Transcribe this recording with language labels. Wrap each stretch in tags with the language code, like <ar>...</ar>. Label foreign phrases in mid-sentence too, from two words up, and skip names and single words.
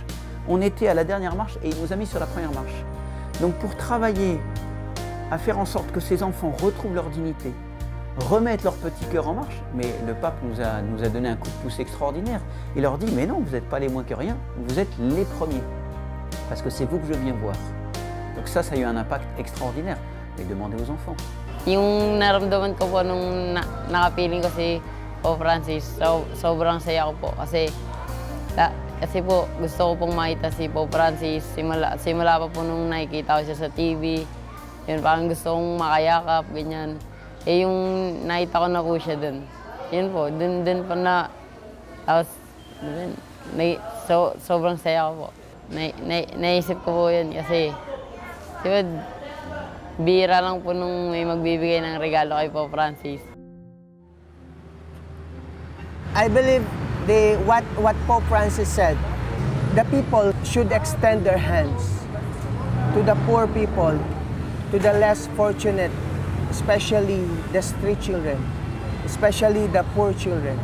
<fr>On était à la dernière marche et il nous a mis sur la première marche. Donc pour travailler à faire en sorte que ces enfants retrouvent leur dignité, remettent leur petit cœur en marche, mais le pape nous a donné un coup de pouce extraordinaire. Il leur dit, mais non, vous n'êtes pas les moins que rien, vous êtes les premiers, parce que c'est vous que je viens voir. Donc ça a eu un impact extraordinaire. Mais demandez aux enfants.</fr> <tl>Yung naramdaman ko po nung nakapiling ko si Pope Francis, sobrang saya ko po. Kasi po gusto ko pong makita si Pope Francis. Simula pa po nung nakikita ko siya sa TV. Yun, parang gusto kong makayakap, ganyan. Eh yung nakita ko na po siya dun. Yun po, dun po na, tapos sobrang saya ko po. Naisip ko po yun kasi, diba, Bira lang po nung may magbibigay ng regalo kay Pope Francis.</tl> <en>I believe what Pope Francis said, the people should extend their hands to the poor people, to the less fortunate, especially the street children, especially the poor children.</en>